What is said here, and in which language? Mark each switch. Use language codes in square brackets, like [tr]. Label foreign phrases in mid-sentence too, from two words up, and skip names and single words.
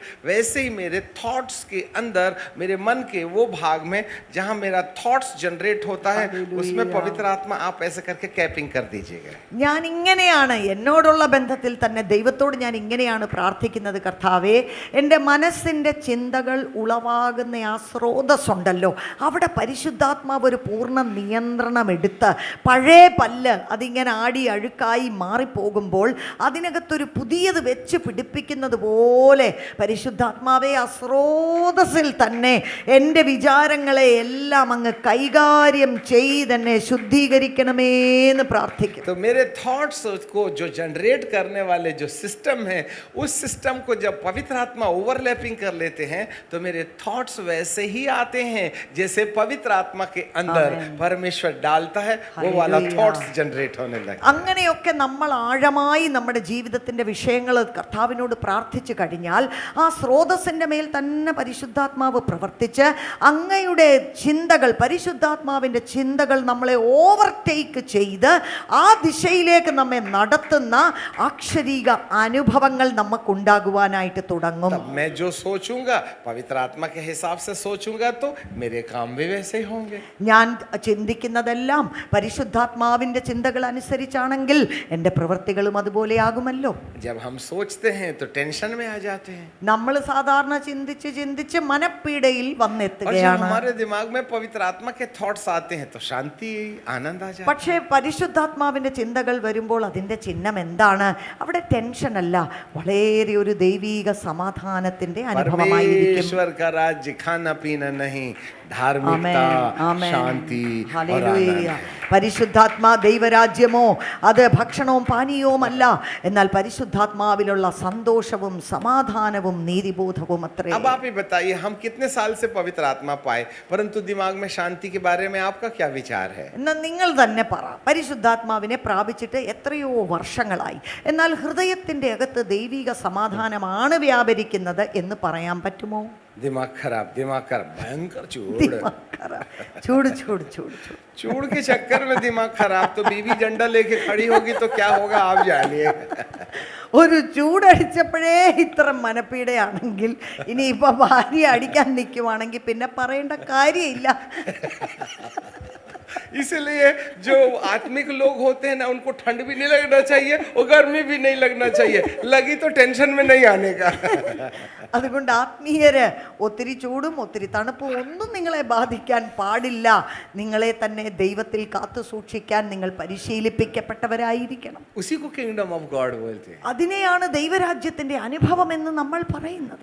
[hi] वैसे ही मेरे थॉट्स के अंदर, मेरे मन के वो भाग में जहां मेरा [en] thoughts generate [hi] होता है, उसमें पवित्र आत्मा आप ऐसे करके कैपिंग कर दीजिएगा। [ml] ഞാൻ ഇങ്ങനെയാണ് എന്നോടുള്ള ബന്ധത്തിൽ തന്നെ ദൈവത്തോട് ഞാൻ ഇങ്ങനെയാണ് പ്രാർത്ഥിക്കുന്നത്. കർത്താവേ, എൻ്റെ മനസ്സിൻ്റെ ചിന്തകൾ ഉളവാകുന്ന ആ സ്രോതസ്സുണ്ടല്ലോ, അവിടെ പരിശുദ്ധാത്മാവ് ഒരു പൂർണ്ണ നിയന്ത്രണം എടുത്ത് പഴയ പല്ല് അതിങ്ങനെ ആടി അഴുക്കായി മാറിപ്പോകുമ്പോൾ അതിനകത്തൊരു പുതിയത് വെച്ച് പിടിപ്പിക്കുന്നത് പോലെ പരിശുദ്ധാത്മാവെ ആ സ്രോതസ്സിൽ തന്നെ എൻ്റെ വിചാരങ്ങളെ എല്ലാം അങ്ങ് കൈകാര്യം ചെയ്തെന്നെ ശുദ്ധീകരിക്കണമേ എന്ന് പ്രാർത്ഥിക്കും. [hi] तो मेरे थॉट्स को जो जनरेट करने वाले जो सिस्टम है, उस सिस्टम को जब पवित्र आत्मा ओवरलैपिंग कर लेते हैं तो मेरे थॉट्स वैसे ही आते हैं जैसे पवित्र आत्मा के अंदर परमेश्वर डालता है, वो वाला [en] thoughts generate [hi] होने लगता है. [ml] അങ്ങനെയൊക്കെ നമ്മൾ ആഴമായി നമ്മുടെ ജീവിതത്തിൻ്റെ വിഷയങ്ങൾ കർത്താവിനോട് പ്രാർത്ഥിച്ചു കഴിഞ്ഞാൽ ആ സ്രോതസ്സിൻ്റെ മേൽ തന്നെ പരിശുദ്ധാത്മാവ് പ്രവർത്തിച്ച് അങ്ങയുടെ ചിന്തകൾ, പരിശുദ്ധാത്മാവിൻ്റെ ചിന്തകൾ നമ്മളെ ഓവർടേക്ക് ചെയ്ത് ആ ദിശയിലേക്ക് നമ്മെ നടത്തുന്ന അക്ഷരീക അനുഭവങ്ങൾ നമുക്കുണ്ടാകുവാനായിട്ട് തുടങ്ങും. [hi] मैं जो सोचूंगा पवित्र आत्मा के हिसाब से सोचूंगा तो मेरे काम भी वैसे ही होंगे. [ml] ഞാൻ ചിന്തിക്കുന്നതെല്ലാം പരിശുദ്ധാത്മാവിൻ്റെ ചിന്തകൾ അനുസരിച്ചാണെങ്കിൽ എൻ്റെ പ്രവൃത്തികളും അതുപോലെയാകുമല്ലോ. [hi] जब हम सोचते हैं तो टेंशन में आ जाते हैं, [ml] നമ്മൾ സാധാരണ ചിന്തിച്ച് ചിന്തിച്ച് മനപ്പീടയിൽ [hi] और जब [ml] വന്നെത്തുകയാണ്. [hi] हमारे दिमाग में पवित्र आत्मा के थॉट्स आते हैं तो शांति, आनंद आ जाता है. [ml] പക്ഷേ പരിശുദ്ധാത്മാവിൻ്റെ ചിന്തകൾ വരുമ്പോൾ അതിൻ്റെ ചിഹ്നം എന്താണ്? അവിടെ ടെൻഷൻ അല്ല, വളരെ ഒരു ദൈവീക സമാധാനത്തിൻ്റെ അനുഭവമായിരിക്കും. [hi] परमेश्वर का राज्य खाना पीना नहीं, धार्मिकता, शांति और [ml] ഹല്ലേലൂയ. [hi] आनंद. [ml] പരിശുദ്ധാത്മാ ദൈവരാജ്യമോ അത് ഭക്ഷണവും പാനീയവും അല്ല, എന്നാൽ പരിശുദ്ധാത്മാവിലുള്ള സന്തോഷവും സമാധാനവും നീതിബോധവും അത്രേ. [hi] अब आप ही बताइए, हम कितने साल से पवित्र आत्मा पाए, परंतु दिमाग में शांति के बारे में आपका क्या विचार है? [ml] എന്നാൽ നിങ്ങൾ തന്നെ പറ, പരിശുദ്ധാത്മാവിനെ പ്രാപിച്ചിട്ട് എത്രയോ വർഷങ്ങളായി, എന്നാൽ ഹൃദയത്തിൻ്റെ അകത്ത് ദൈവിക സമാധാനമാണ് വ്യാപരിക്കുന്നത് എന്ന് പറയാൻ പറ്റുമോ? [hi] दिमाग खराब, भयंकर चूड़ [ml] ചൂട് ചൂട് ചൂട് ചൂട് [hi] चूड़ के चक्कर में दिमाग खराब, तो बीवी डंडा लेके खड़ी होगी तो क्या होगा आप जानिए. [ml] ഒരു ചൂടടിച്ചപ്പോഴേ ഇത്ര മനപ്പീടയാണെങ്കിൽ ഇനിയിപ്പോൾ ഭാര്യ അടിക്കാൻ നിൽക്കുവാണെങ്കിൽ പിന്നെ പറയേണ്ട കാര്യമില്ല. [hi] इसलिए जो आत्मिक लोग होते हैं ना, उनको ठंड भी नहीं लगना चाहिए और गर्मी भी नहीं लगना चाहिए. लगी तो टेंशन में नहीं आने का. [ml] അതുകൊണ്ട് ആത്മീയര് ഒത്തിരി ചൂടും ഒത്തിരി തണുപ്പും ഒന്നും നിങ്ങളെ ബാധിക്കാൻ പാടില്ല. നിങ്ങളെ തന്നെ ദൈവത്തിൽ കാത്തു സൂക്ഷിക്കാൻ നിങ്ങൾ പരിശീലിപ്പിക്കപ്പെട്ടവരായിരിക്കണം. [hi] उसी को [en] kingdom of God [hi] बोलते हैं. [ml] അതിനെയാണ് ദൈവരാജ്യത്തിന്റെ അനുഭവം എന്ന് നമ്മൾ പറയുന്നത്.